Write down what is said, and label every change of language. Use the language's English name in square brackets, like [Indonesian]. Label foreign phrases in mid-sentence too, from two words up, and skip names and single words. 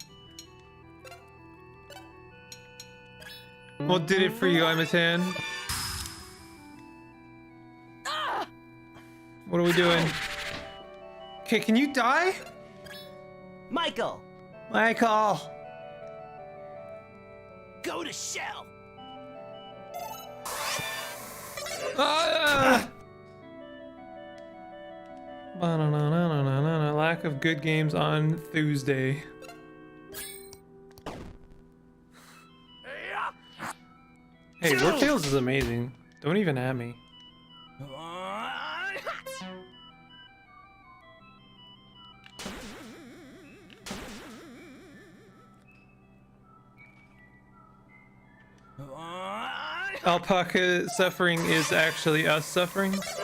[English] What did it for you, I'm a tan? What are we doing? Okay, can you die? Michael! Michael! Go to Shell! Ah! Ba-na-na-na-na-na-na. Lack of good games on Tuesday. Hey, Wartails is amazing. Don't even at me. Alpaca suffering is actually us suffering.